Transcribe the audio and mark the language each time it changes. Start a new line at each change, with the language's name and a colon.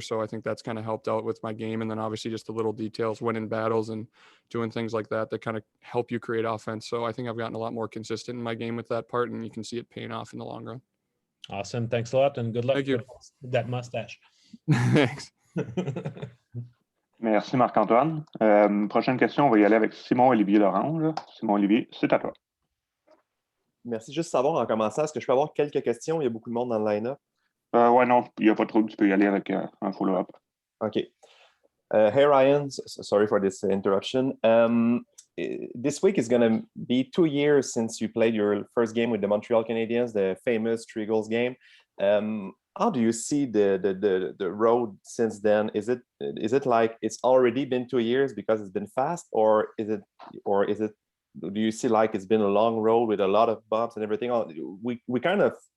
English: So I think that's kind of helped out with my game. And then obviously just the little details, winning battles and doing things like that kind of help you create offense. So I think I've gotten a lot more consistent in my game with that part, and you can see it paying off in the long run. Awesome. Thanks a lot, and good luck with that mustache. Thanks.
French: Merci Marc-Antoine. Prochaine question, on va y aller avec Simon-Olivier Lorange. Simon-Olivier, c'est à toi. Merci. Juste savoir en commençant, est-ce que je peux avoir quelques questions? Il y a beaucoup de monde dans le line-up. Ouais, non, il n'y a pas trop, tu peux y aller avec un follow-up.
English: OK. Hey, Ryan. Sorry for this interruption. This week is going to be 2 years since you played your first game with the Montreal Canadiens, the famous 3 goals game. How do you see the road since then? Is it like it's already been 2 years because it's been fast, or is it do you see like it's been a long road with a lot of bumps and everything? We kind of